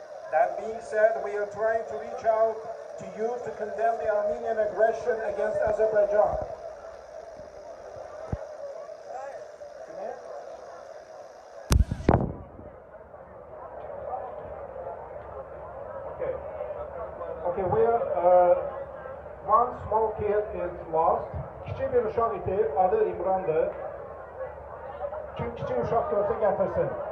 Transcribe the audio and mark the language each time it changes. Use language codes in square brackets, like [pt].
[en] That being said, we are trying to reach out to you to condemn the Armenian aggression against Azerbaijan. Okay, we are, one small kid is lost. [az] Kiçik bir uşaq idi, adı İmran'dı. Kim kiçik uşaq görsə gətirsin.